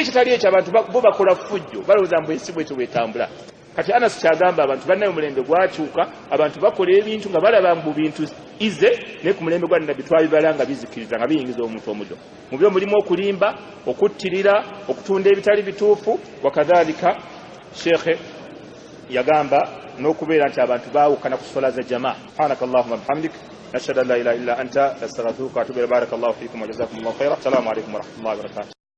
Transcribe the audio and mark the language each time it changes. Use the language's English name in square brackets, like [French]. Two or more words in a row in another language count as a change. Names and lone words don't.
[Ganda] kitali ekyo abantu bo bakola fujjo balowooza mbu ensi bwetyo bwetambula kati Anas kyagamba abantu bannayo omulembe gwakyuka abantu bakola ebintu nga balaba mbu bintu ize naye ku mulembe gwa Nabbi twabibala nga bizikiriza nga biyingiza omuntu omudo mu byo mulimu okulimba okuttirira okutunda ebitali bituufu wakadhalika shekhe yagamba n'okubeera nti abantu baawukana ku sola za jamaa [Arabic] سبحانك اللهم وبحمدك نشهد أن لا إله إلا أنت نستغفرك ونتوب إليك بارك الله فيكم وجزاكم الله خيرا السلام عليكم ورحمة الله وبركاته